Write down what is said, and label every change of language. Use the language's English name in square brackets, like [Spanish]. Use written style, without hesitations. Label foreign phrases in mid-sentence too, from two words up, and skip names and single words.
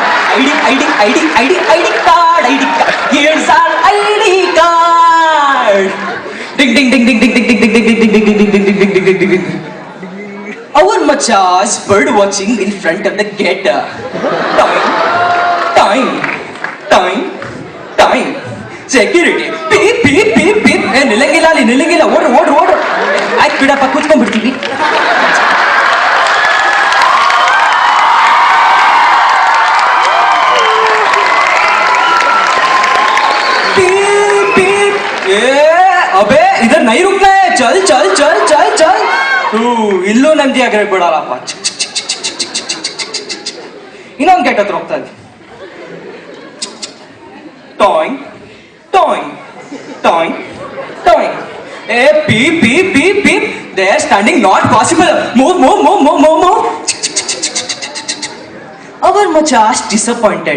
[English] ID card. Here's our ID card. Ding ding ding ding ding ding ding ding ding ding ding ding ding ding ding ding ding. Our machas bird watching in front of the gate. Time. Security. Beep. [Kannada] ನಿಲ್ಲಂಗಿಲ್ಲ. ಓಡು. ಆಯ್ತು ಬಿಡಪ್ಪ, ಕೂತ್ಕೊಂಡ್ಬಿಡ್ತೀವಿ. [Hindi] अबे इधर नहीं रुकना है. चल. [Kannada] ಇಲ್ಲೂ ನಂದಿ ಆಗಿರಕ್ ಬಿಡಲ್ಲಪ್ಪ. ಇನ್ನೊಂದು ಗೇಟ್ ಹತ್ರ ಹೋಗ್ತಾ ಇದ್ವಿ. [English] Toing. Beep. They are standing not possible. Move. Our machas disappointed.